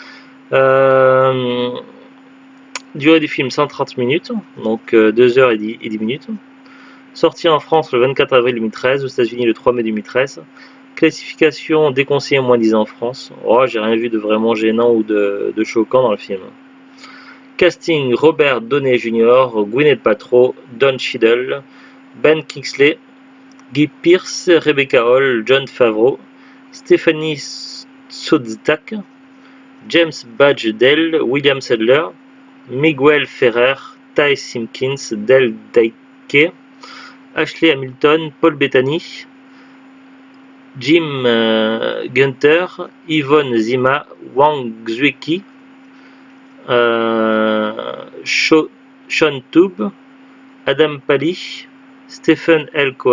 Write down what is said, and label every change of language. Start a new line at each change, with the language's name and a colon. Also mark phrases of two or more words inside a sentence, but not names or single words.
French: Durée du film 130 minutes, donc 2 heures et 10 minutes. Sorti en France le 24 avril 2013, aux États-Unis le 3 mai 2013. Classification déconseillée moins 10 en France. Oh, j'ai rien vu de vraiment gênant ou de choquant dans le film. Casting Robert Downey Jr., Gwyneth Paltrow, Don Cheadle, Ben Kingsley, Guy Pearce, Rebecca Hall, Jon Favreau, Stephanie Szostak, James Badge Dale, William Sadler, Miguel Ferrer, Ty Simpkins, Del Daike, Ashley Hamilton, Paul Bettany, Jim Gunther, Yvonne Zima, Wang Zwicky, Sean Toob, Adam Pally, Stephen L.